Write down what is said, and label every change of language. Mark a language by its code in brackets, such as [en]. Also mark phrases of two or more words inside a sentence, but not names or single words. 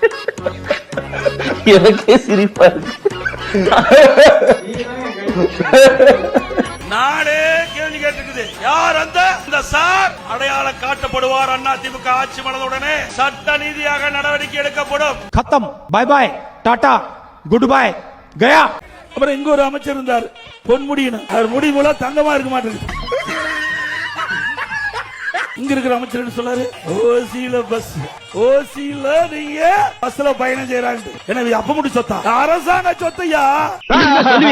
[ta] எனக்கே சிரிப்பா இருக்கு. நாடே கேள்வி கேட்டுக்குது, யார் அந்த சார் அடையாளம் காட்டப்படுவார். அண்ணா திமுக ஆட்சி மனதுடனே சட்ட நீதியாக நடவடிக்கை எடுக்கப்படும். [hi] खत्म, [en] bye bye, [hi] टाटा, [en] good bye, [hi] गया. [ta] அப்புறம் இங்க ஒரு அமைச்சர் இருந்தார், பொன்முடியினர். அவர் முடி மூலம் தங்கமா இருக்க மாட்டேங்குது. இங்க இருக்கிற அமைச்சர் சொல்லாரு, ஓசியில பஸ், ஓசியில நீங்க பஸ்ல பயணம் செய்யறாங்க. எனவே அப்ப முடி சொத்தா அரசாங்க சொத்தையா சொல்லுவியா?